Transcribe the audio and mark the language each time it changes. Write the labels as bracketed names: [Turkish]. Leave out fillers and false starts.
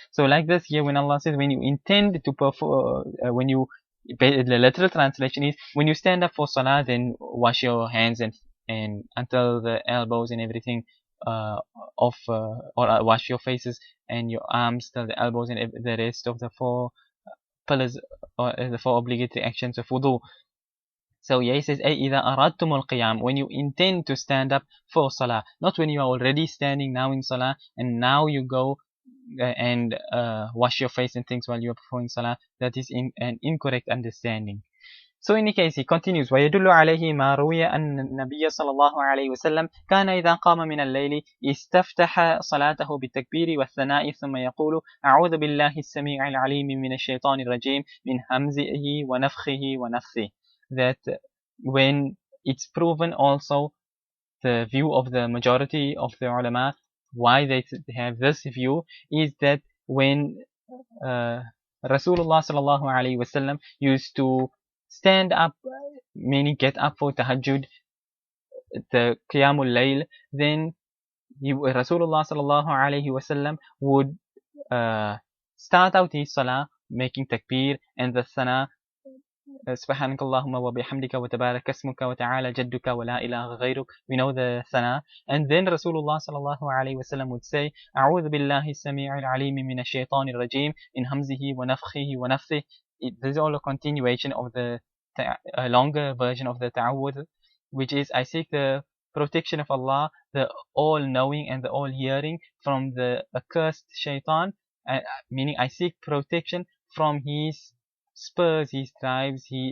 [English] So like this here, when Allah says when you intend to perform, the literal translation is when you stand up for salah, then wash your hands and until the elbows and everything or wash your faces and your arms till the elbows and the rest of the 4 pillars or the 4 obligatory actions of wudu. So yeah, he says, [Arabic] إِذَا أَرَدْتُمُ الْقِيَامِ, [English] when you intend to stand up for salah, not when you are already standing now in salah and now you go and wash your face and things while you are performing salah. That is an incorrect understanding. So in any case, he continues, [Arabic] ويدل عليه ما روي أن النبي صلى الله عليه وسلم كان إذا قام من الليل استفتح صلاته بالتكبير والثناء ثم يقول أعوذ بالله السميع العليم من الشيطان الرجيم من همزه ونفخه ونفثه. [English] That when it's proven also, the view of the majority of the ulama, why they have this view, is that when Rasulullah sallallahu alaihi wasallam used to stand up, meaning get up for tahajjud, the qiyamul layl, then Rasulullah sallallahu alaihi wasallam would start out his salah making takbir and the sana, [Arabic] سبحانك اللهم وبحمدك وتبارك اسمك وتعالى جدك ولا إله غيرك. [English] We know the sana. And then Rasulullah sallallahu alaihi wasallam would say [Arabic] أعوذ بالله السميع العليم من الشيطان الرجيم من همزه ونفخه ونفثه. [English] This is all a continuation of the longer version of the ta'awudh, which is I seek the protection of Allah, the all-knowing and the all-hearing, from the accursed shaitan, meaning I seek protection from his spurs, his tribes,